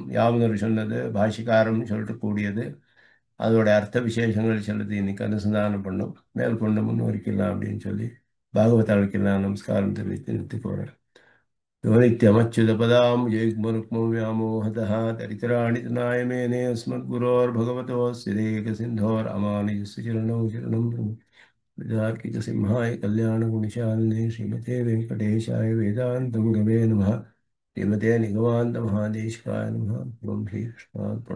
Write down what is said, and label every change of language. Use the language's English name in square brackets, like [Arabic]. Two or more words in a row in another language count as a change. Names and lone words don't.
[Tamil] யாவனர் சொன்னது பாஷிகாரம்னு சொல்லிட்டு கூடியது. அதோட அர்த்த விசேஷங்கள் சிலது இன்னைக்கு அனுசந்தானம் பண்ணும், மேற்கொண்டு முன்வரிக்கலாம் அப்படின்னு சொல்லி பாகவதாளுக்கெல்லாம் நமஸ்காரம் தெரிவித்து நிறுத்தி போறேன். [Sanskrit] नित्यमच्युतपदाम् जयकुमरुक्मो व्यामोहतः तरितराणि तनाय मेने अस्मद्गुरोर्भगवतोऽस्य देकसिन्धो रामानुजस्य चरणौ शरणं विद्यार्किकसिंहाय कल्याणगुणशालिने श्रीमते वेङ्कटेशाय वेदान्तगुरवे नमः. श्रीमते निगमान्तमहादेशिकाय नमः. ओम श्री कृष्णार्पणमस्तु।